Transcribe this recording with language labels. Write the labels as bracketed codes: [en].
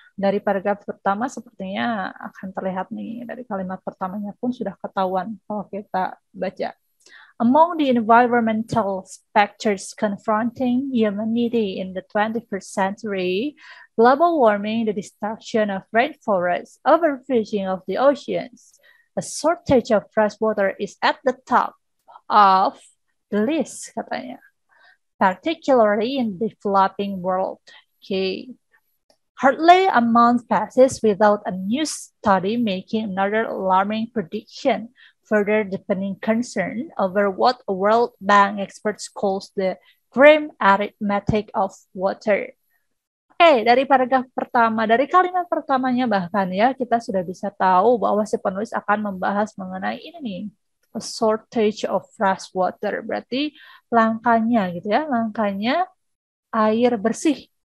[id] Dari paragraf pertama sepertinya akan terlihat nih, dari kalimat pertamanya pun sudah ketahuan kalau kita baca. [en] Among the environmental factors confronting humanity in the 21st century, global warming, the destruction of rainforests, overfishing of the oceans, a shortage of fresh water is at the top of the list, [id] katanya. [en] Particularly in the developing world. Hardly a month passes without a new study making another alarming prediction, further deepening concern over what World Bank experts calls the grim arithmetic of water. [id] Dari paragraf pertama, dari kalimat pertamanya bahkan ya, kita sudah bisa tahu bahwa si penulis akan membahas mengenai ini nih, [en] a shortage of fresh water. [id] Berarti langkanya gitu ya, langkanya air bersih.